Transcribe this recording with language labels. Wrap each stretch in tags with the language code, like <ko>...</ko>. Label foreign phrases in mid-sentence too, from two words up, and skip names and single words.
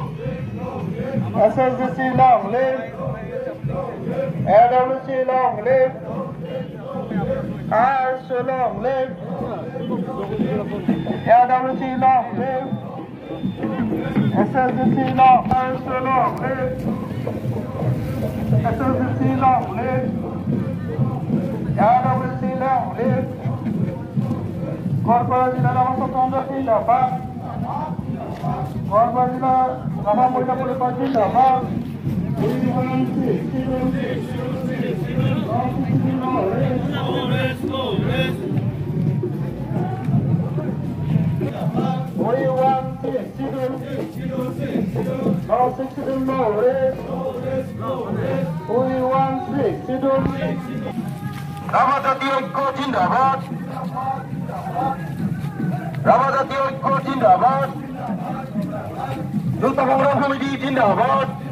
<en>SSDC long live, LWC long live, RSC long live, LWC long live, SSDC long, RSC long live, SSDC long live, LWC long live.</en> <as>গোৱালপাৰা জিলাৰ ৰাভা ছাত্ৰ সন্থা জিন্দাবাদ, গোৱালপাৰা জিলাৰ ৰাভা মহিলা পৰিষদ জিন্দাবাদ।</as> <en>We want</en> <as>রাভা জাতীয় ঐক্য জিন্দাবাদ, রাভা জাতীয় ঐক্য জিন্দাবাদ, যৌথ সংগ্রাম সমিতি জিন্দাবাদ।</as>